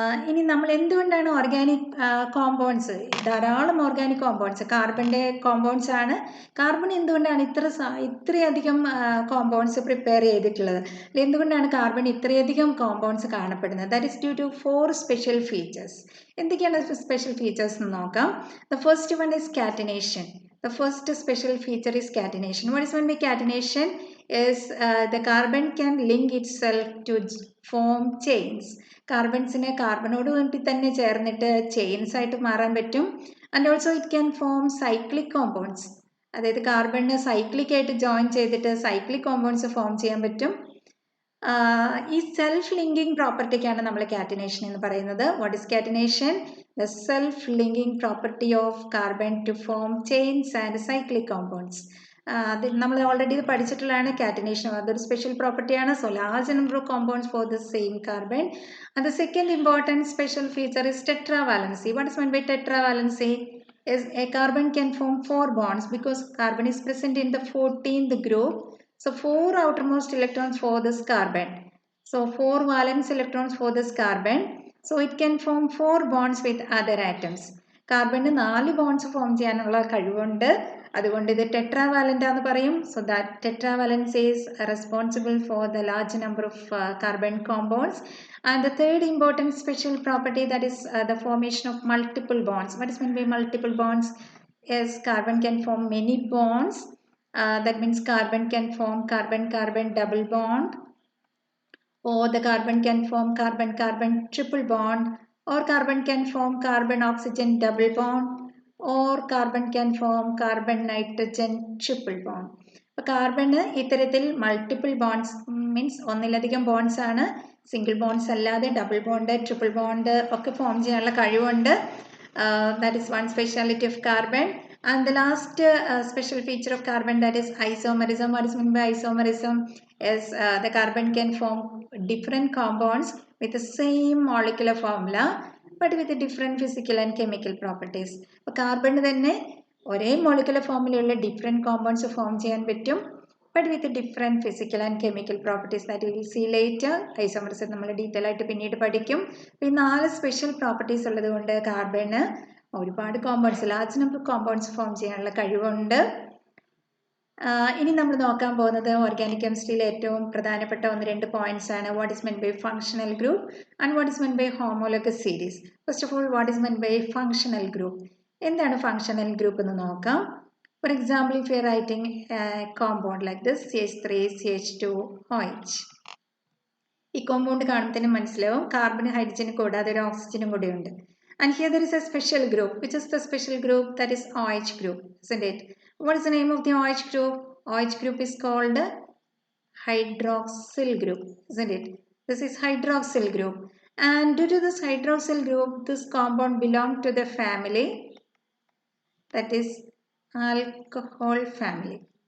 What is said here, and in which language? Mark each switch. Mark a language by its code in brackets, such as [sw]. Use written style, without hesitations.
[ml] ഇനി നമ്മൾ എന്തുകൊണ്ടാണ് ഓർഗാനിക് കോമ്പൗണ്ട്സ്, ധാരാളം ഓർഗാനിക് കോമ്പൗണ്ട്സ് കാർബണിൻ്റെ കോമ്പൗണ്ട്സ് ആണ്, കാർബൺ എന്തുകൊണ്ടാണ് ഇത്രയധികം കോമ്പൗണ്ട്സ് പ്രിപ്പയർ ചെയ്തിട്ടുള്ളത്, എന്തുകൊണ്ടാണ് കാർബൺ ഇത്രയധികം കോമ്പൗണ്ട്സ് കാണപ്പെടുന്നത്? [en] That is due to 4 special features. [ml] എന്തൊക്കെയാണ് സ്പെഷ്യൽ ഫീച്ചേഴ്സ് എന്ന് നോക്കാം. [en] The first one is catenation. The first special feature is catenation. What is meant by catenation? Is the carbon can link itself to form chains. [ml] കാർബൺസിനെ കാർബണോട് വേണ്ടി തന്നെ ചേർന്നിട്ട് chains ആയിട്ട് മാറാൻ പറ്റും. [en] And also it can form cyclic compounds. [ml] അതായത് കാർബണിനെ cyclic ആയിട്ട് join ചെയ്തിട്ട് cyclic compounds form ചെയ്യാൻ പറ്റും. ഈ സെൽഫ് ലിങ്കിങ് പ്രോപ്പർട്ടിക്കാണ് നമ്മൾ കാറ്റിനേഷൻ എന്ന് പറയുന്നത്. [en] What is catenation? The self-linking property of carbon to form chains and cyclic compounds. [ml] നമ്മൾ ഓൾറെഡി ഇത് പഠിച്ചിട്ടുള്ളതാണ് കാറ്റിനേഷൻ. അതൊരു സ്പെഷ്യൽ പ്രോപ്പർട്ടിയാണ്. [en] So large number of compounds for the same carbon. And the second important special feature is tetravalency. What is meant by tetravalency? Is a carbon can form 4 bonds because carbon is present in the 14th group. So 4 outermost electrons for this carbon. So 4 valence electrons for this carbon. So it can form 4 bonds with other atoms. [ml] കാർബണിന് 4 bones form ചെയ്യാനുള്ള കഴിവുണ്ട്. അതുകൊണ്ട് ഇത് ടെട്രാവാലൻ്റ് എന്ന് പറയും. [en] So that tetravalence is responsible for the large number of carbon compounds. And the third important special property, that is the formation of multiple bonds. What is mean by multiple bonds? Yes, carbon can form many bonds. That means carbon can form carbon-carbon double bond, or the carbon can form carbon-carbon triple bond, or carbon can form carbon-oxygen double bond, or carbon can form carbon-nitrogen triple bond. [ml] അപ്പോൾ carbon ഇത്തരത്തിൽ multiple bones means ഒന്നിലധികം bones ആണ്, single bones അല്ലാതെ double bond triple bond ഒക്കെ form ചെയ്യാനുള്ള കഴിവുണ്ട്. [en] That is one speciality of carbon. And the last special feature of carbon, that is isomerism. What is meant by isomerism? Is the carbon can form different compounds with the same molecular formula but with a different physical and chemical properties. [ml] അപ്പോൾ carbon തന്നെ ഒരേ molecular ഫോമിലുള്ള different compounds form ചെയ്യാൻ പറ്റും, [en] But with different physical and chemical properties that will see later. [ml] Isomerism നമ്മൾ detail ആയിട്ട് പിന്നീട് പഠിക്കും. ഈ 4 സ്പെഷ്യൽ പ്രോപ്പർട്ടീസ് ഉള്ളത് കൊണ്ട് കാർബണ് ഒരുപാട് compounds, large number compounds form ചെയ്യാനുള്ള കഴിവുണ്ട്. ഇനി നമ്മൾ നോക്കാൻ പോകുന്നത് ഓർഗാനിക് കെമിസ്ട്രിയിലെ ഏറ്റവും പ്രധാനപ്പെട്ട 1-2 പോയിന്റ്സ് ആണ്. [en] What is meant by functional group and what is meant by homologous series. First of all, what is meant by functional group? [ml] എന്താണ് ഫങ്ഷണൽ ഗ്രൂപ്പ് എന്ന് നോക്കാം. [en] For example, if you are writing compound like this CH3 CH2 OH. [ml] ഈ compound കാണുമ്പോൾ തന്നെ മനസ്സിലാവും carbon ഹൈഡ്രജന് കൂടാതെ ഒരു ഓക്സിജനും കൂടെ ഉണ്ട്. [en] And here there is a special group. Which is the special group? That is OH group, isn't it? What is the name of the OH group? OH group is called hydroxyl group, isn't it? This is hydroxyl group. And due to this hydroxyl group, this compound belongs to the family, that is alcohol family.